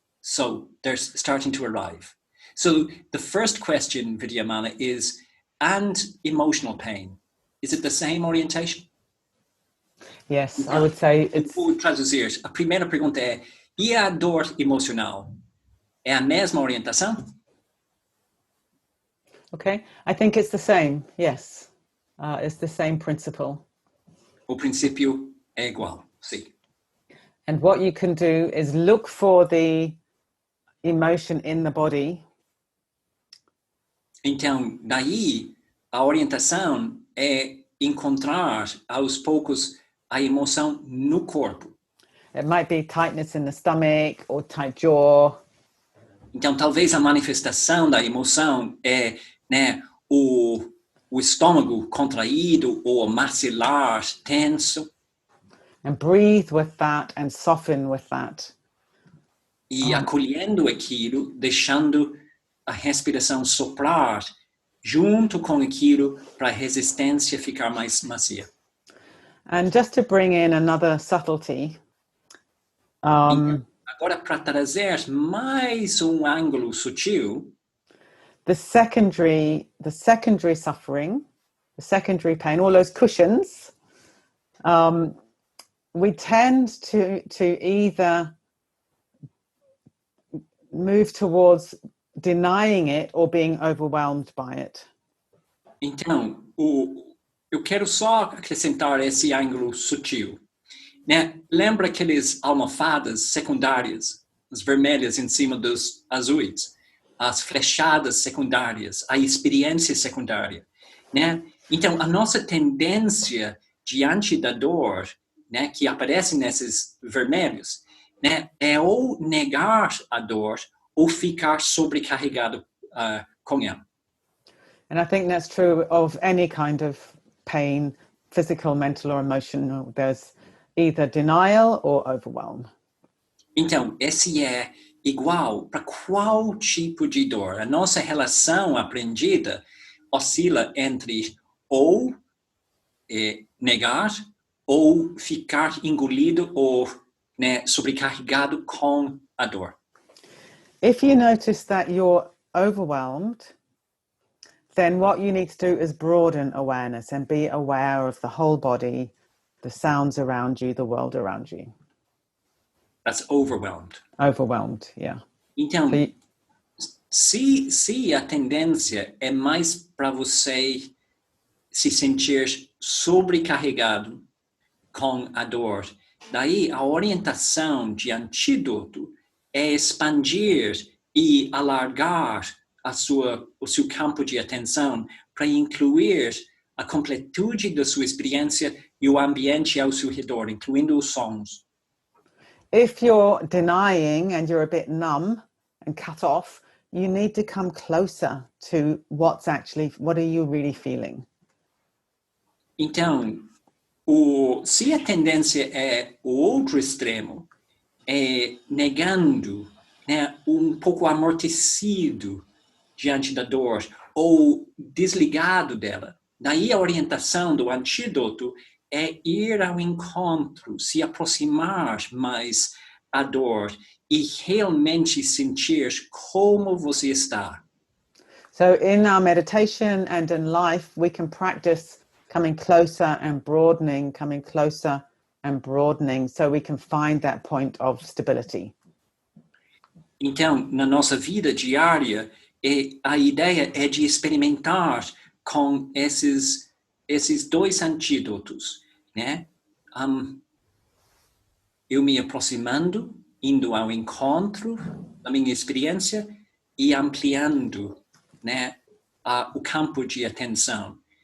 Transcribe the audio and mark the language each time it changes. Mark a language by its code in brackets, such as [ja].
[en] So they're starting to arrive. So the first question, Vidyamala, is, and emotional pain, is it the same orientation? Yes, I would say it's... [pt] Vou traduzir. A primeira pergunta é, e a dor emocional? É a mesma orientação? [en] Okay, I think it's the same, yes. It's the same principle. [pt] O princípio é igual, sim. [en] And what you can do is look for the emotion in the body. [pt] Então, daí, a orientação é encontrar, aos poucos, a emoção no corpo. [en] It might be tightness in the stomach or tight jaw. [pt] Então, talvez a manifestação da emoção é, né, o estômago contraído ou o maxilar tenso. [en] And breathe with that and soften with that. [pt] E acolhendo aquilo, deixando a respiração soprar junto com aquilo para a resistência ficar mais macia. [en] And just to bring in another subtlety, [pt] Agora, para trazer mais ângulo sutil, [en] the secondary suffering, the secondary pain, all those cushions, we tend to either move towards denying it or being overwhelmed by it. [pt] Então, eu quero só acrescentar esse ângulo sutil. Né? Lembra aqueles almofadas secundárias, as vermelhas em cima dos azuis, as flechadas secundárias, a experiência secundária, né? Então, a nossa tendência diante da dor, né, que aparece nesses vermelhos, né, é ou negar a dor ou ficar sobrecarregado com ela. [en] And I think that's true of any kind of pain, physical, mental or emotional. There's either denial or overwhelm. [pt] Então, esse é igual para qual tipo de dor. A nossa relação aprendida oscila entre ou negar ou ficar engolido ou, né, sobrecarregado com a dor. [en] If you notice that you're overwhelmed, then what you need to do is broaden awareness and be aware of the whole body, the sounds around you, the world around you. That's overwhelmed. Overwhelmed, yeah. [pt] Então, [en] So [pt] se a tendência é mais para você se sentir sobrecarregado com a dor, daí a orientação de antídoto é expandir e alargar o seu campo de atenção para incluir a completude da sua experiência e o ambiente ao seu redor, incluindo os sons. [en] if you're denying and you're a bit numb and cut off, you need to come closer to what are you really feeling? [pt] Então, se a tendência é o outro extremo, é negando, né, pouco amortecido diante da dor ou desligado dela, daí a orientação do antídoto é ir ao encontro, se aproximar mais a dor e realmente sentir como você está. [en] So in our meditation and in life, we can practice coming closer and broadening, coming closer and broadening, so we can find that point of stability. [pt] Então, na nossa vida diária, a ideia é de experimentar com esses dois antídotos, né? Eu me aproximando, indo ao encontro da minha experiência e ampliando, né, o campo de atenção.